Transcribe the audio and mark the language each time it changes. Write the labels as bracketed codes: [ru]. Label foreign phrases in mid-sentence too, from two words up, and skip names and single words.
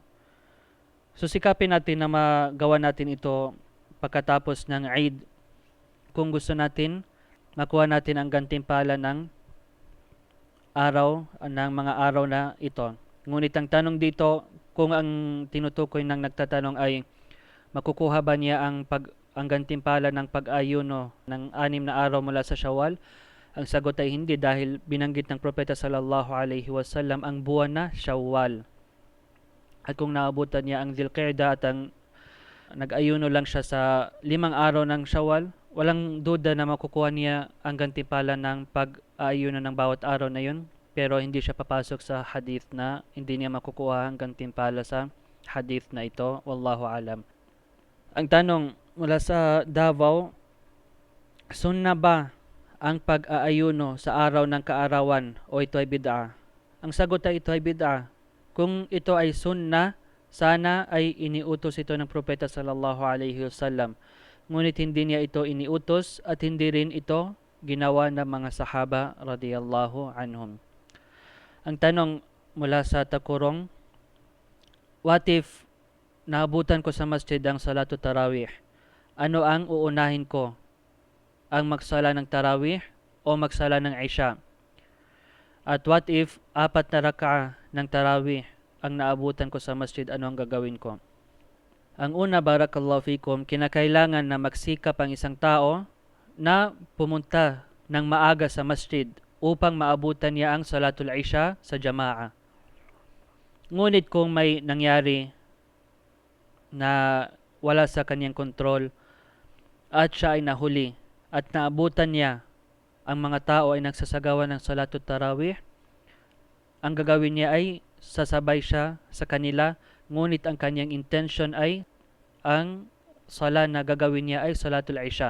[tl] So sikapin natin na magawa natin ito pagkatapos ng Eid kung gusto natin makuha natin ang gantimpala ng mga araw na ito. Ngunit ang tanong dito, kung ang tinutukoy ng nagtatanong ay makukuha ba niya ang gantimpala ng pag-ayuno ng 6 na araw mula sa Shawwal, ang sagot ay hindi, dahil binanggit ng Propeta [ar] صلى الله عليه وسلم [tl] ang buwan na Shawwal. At kung naabutan niya ang Dhul-Qi'dah at ang nag-ayuno lang siya sa 5 araw ng Shawwal, walang duda na makukuha niya ang gantimpala ng pag-ayuno ng bawat araw na yun, pero hindi siya papasok sa hadith na hindi niya makukuha ang gantimpala sa hadith na ito. [ar] والله أعلم. [tl] Ang tanong mula sa Davao, sunna ba ang pag-aayuno sa araw ng kaarawan o ito ay bid'a? Ang sagot ay ito ay bid'a. Kung ito ay sunna, sana ay iniutos ito ng Propeta [ar] صلى الله عليه وسلم. [tl] Ngunit hindi niya ito iniutos at hindi rin ito ginawa ng mga sahaba [ar] رضي الله عنهم. [tl] Ang tanong mula sa Takurong, [en] what if [tl] naabutan ko sa masjid ang [ar] صلاة التراويح? [tl] Ano ang uunahin ko? Ang magsala ng Tarawih o magsala ng Isha? At [en] what if [tl] 4 na rak'a ng Tarawih ang naabutan ko sa masjid, ano ang gagawin ko? Ang una, [ar] بارك الله فيكم, [tl] kinakailangan na magsikap ang isang tao na pumunta ng maaga sa masjid upang maabutan niya ang [ar] صلاة العشاء [tl] sa jama'a. Ngunit kung may nangyari na wala sa kanyang kontrol at siya ay nahuli at naabutan niya ang mga tao ay nagsasagawa ng [ar] صلاة التراويح, [tl] ang gagawin niya ay sasabay siya sa kanila, ngunit ang kanyang intention ay ang sala na gagawin niya ay [ar] صلاة العشاء.